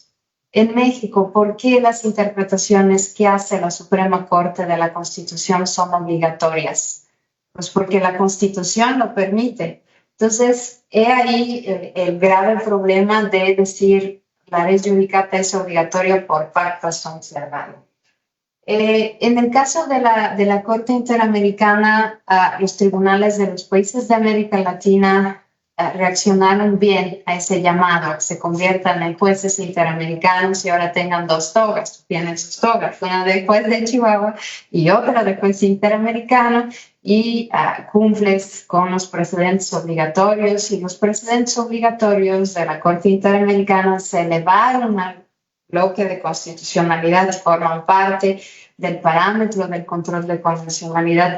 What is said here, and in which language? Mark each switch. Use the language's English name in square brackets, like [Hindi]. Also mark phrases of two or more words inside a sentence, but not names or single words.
[Spanish] En México, ¿por qué las interpretaciones que hace la Suprema Corte de la Constitución son obligatorias? Pues porque la Constitución lo permite. Entonces, he ahí el grave problema de decir la [Latin] res judicata [Spanish] es obligatoria por [Latin] pacta sunt servanda. [Spanish] En el caso de la Corte Interamericana, los tribunales de los países de América Latina reaccionaron bien a ese llamado, se conviertan en jueces interamericanos y ahora tengan dos togas, tienen sus togas, una de juez de Chihuahua y otra de juez interamericano, y cumples con los precedentes obligatorios, y los precedentes obligatorios de la Corte Interamericana se elevaron al bloque de constitucionalidad, forman parte del parámetro del control de constitucionalidad.